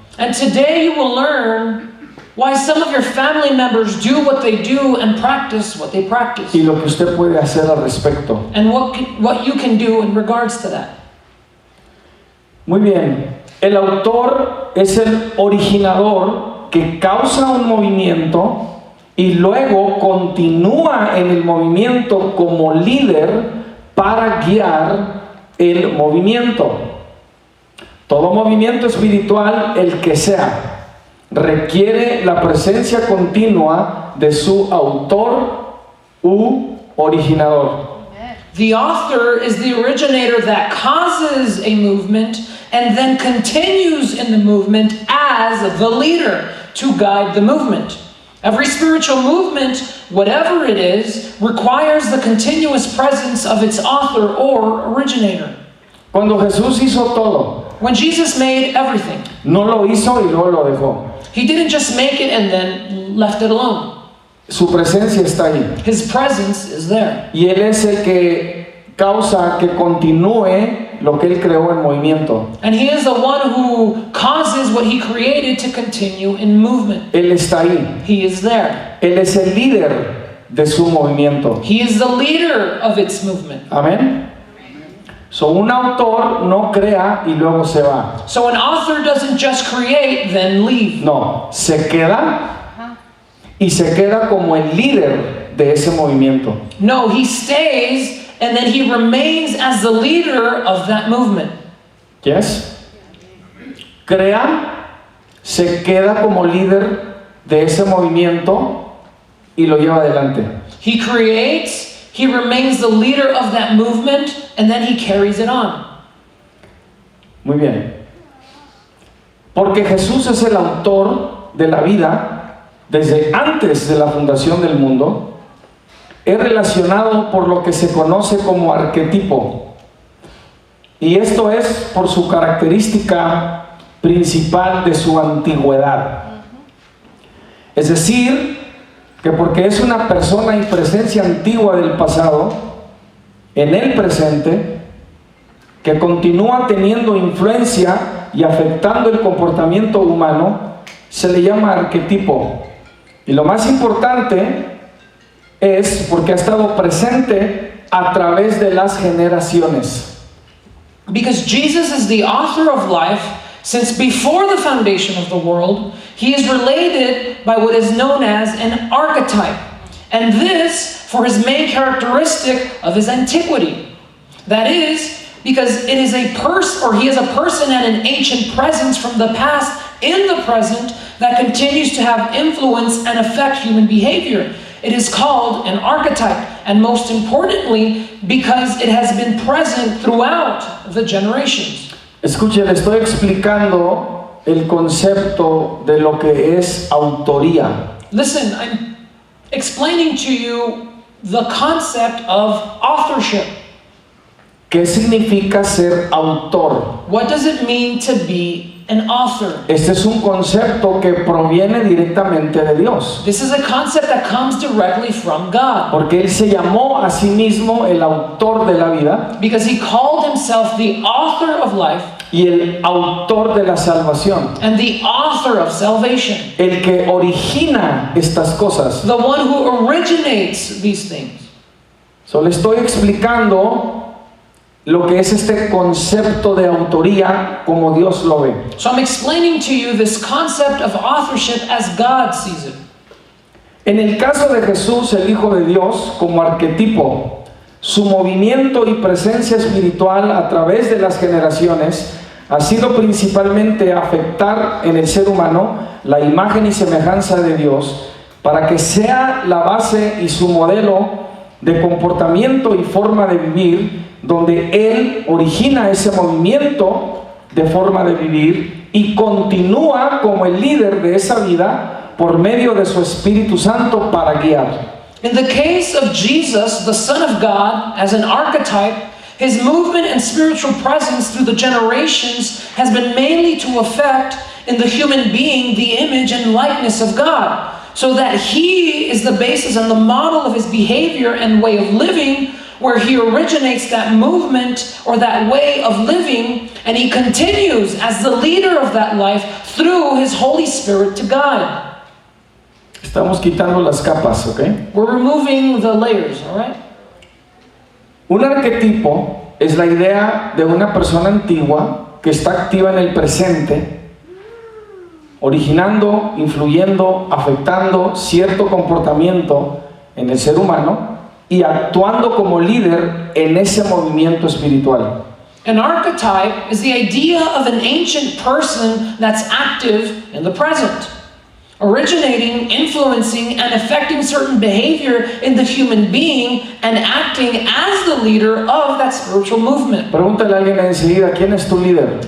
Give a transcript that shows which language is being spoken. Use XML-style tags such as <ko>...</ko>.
<en>And today you will learn why some of your family members do what they do and practice what they practice.</en> <es>Y lo que usted puede hacer al respecto.</es> <en>And what you can do in regards to that.</en> <es>Muy bien. El autor es el originador que causa un movimiento y luego continúa en el movimiento como líder para guiar el movimiento. Todo movimiento espiritual, el que sea, requiere la presencia continua de su autor u originador.</es> <en>The author is the originator that causes a movement and then continues in the movement as the leader to guide the movement. Every spiritual movement, whatever it is, requires the continuous presence of its author or originator.</en> <es>Cuando Jesús hizo todo,</es> <en>When Jesus made everything,</en> <es>no lo hizo y luego lo dejó.</es> <en>he didn't just make it and then left it alone.</en> <es>Su presencia está ahí.</es> <en>His presence is there.</en> <es>Y Él es el que causa que continúe lo que Él creó en movimiento.</es> <en>And he is the one who causes what he created to continue in movement.</en> <es>Él está ahí.</es> <en>He is there.</en> <es>Él es el líder de su movimiento.</es> <en>He is the leader of its movement.</en> <es>Amén. So, un autor no crea y luego se va.</es> <en>So an author doesn't just create, then leave.</en> <es>No, se queda y se queda como el líder de ese movimiento.</es> <en>No, he stays and then he remains as the leader of that movement. Yes.</en> <es>Crea, se queda como líder de ese movimiento y lo lleva adelante.</es> <en>He creates, he remains the leader of that movement, and then he carries it on.</en> <es>Muy bien. Porque Jesús es el autor de la vida desde antes de la fundación del mundo. Es relacionado por lo que se conoce como arquetipo. Y esto es por su característica principal de su antigüedad. Es decir, que porque es una persona y presencia antigua del pasado, en el presente, que continúa teniendo influencia y afectando el comportamiento humano, se le llama arquetipo. Y lo más importante es porque ha estado presente a través de las generaciones.</es> <en>Because Jesus is the author of life, since before the foundation of the world, he is related by what is known as an archetype. And this for his main characteristic of his antiquity. That is, because it is a he is a person and an ancient presence from the past in the present that continues to have influence and affect human behavior. It is called an archetype, and most importantly, because it has been present throughout the generations.</en> <es>Escuche, le estoy explicando el concepto de lo que es autoría.</es> <en>Listen, I'm explaining to you the concept of authorship.</en> <es>¿Qué significa ser autor?</es> <en>What does it mean to be an author?</en> <es>Este es un concepto que proviene directamente de Dios.</es> <en>This is a concept that comes directly from God.</en> <es>Porque Él se llamó a sí mismo el autor de la vida</es> <en>Because he called himself the author of life</en> <es>y el autor de la salvación.</es> <en>and the author of salvation.</en> <es>El que origina estas cosas.</es> <en>The one who originates these things.</en> <es>So, le estoy explicando lo que es este concepto de autoría como Dios lo ve.</es> <en>So I'm explaining to you this concept of authorship as God sees it.</en> <es>En el caso de Jesús, el Hijo de Dios, como arquetipo, su movimiento y presencia espiritual a través de las generaciones ha sido principalmente afectar en el ser humano la imagen y semejanza de Dios para que sea la base y su modelo de comportamiento y forma de vivir, donde Él origina ese movimiento de forma de vivir y continúa como el líder de esa vida por medio de su Espíritu Santo para guiar.</es> <en>In the case of Jesus, the Son of God, as an archetype, His movement and spiritual presence through the generations has been mainly to effect in the human being the image and likeness of God, so that he is the basis and the model of his behavior and way of living, where he originates that movement or that way of living, and he continues as the leader of that life through his Holy Spirit to guide.</en> <es>Estamos quitando las capas, ¿ok?</es> <en>We're removing the layers, all right?</en> <es>Un arquetipo es la idea de una persona antigua que está activa en el presente, originando, influyendo, afectando cierto comportamiento en el ser humano y actuando como líder en ese movimiento espiritual.</es> <en>An archetype is the idea of an ancient person that's active in the present, originating, influencing, and affecting certain behavior in the human being and acting as the leader of that spiritual movement.</en> <es>Pregúntale a alguien enseguida, ¿quién es tu líder?</es>